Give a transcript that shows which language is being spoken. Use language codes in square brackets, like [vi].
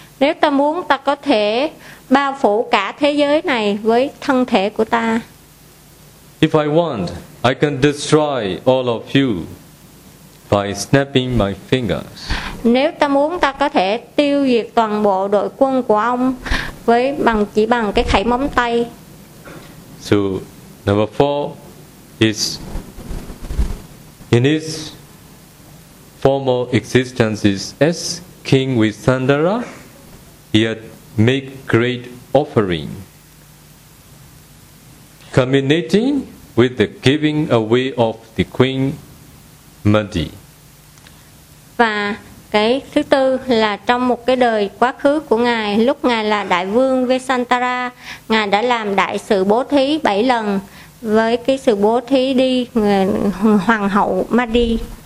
[vi] Nếu ta muốn, ta có thể bao phủ cả thế giới này với thân thể của ta. [en] If I want, I can destroy all of you by snapping my fingers. [vi] Nếu ta muốn, ta có thể tiêu diệt toàn bộ đội quân của ông với chỉ bằng cái khẩy móng tay. [en] So number four is in his former existences as king with Sandara, he had made great offering, culminating with the giving away of the queen Madi. [vi] Và cái thứ tư là trong một cái đời quá khứ của ngài, lúc ngài là đại vương Vesantara, ngài đã làm đại sự bố thí 7 lần với cái sự bố thí đi hoàng hậu Madi.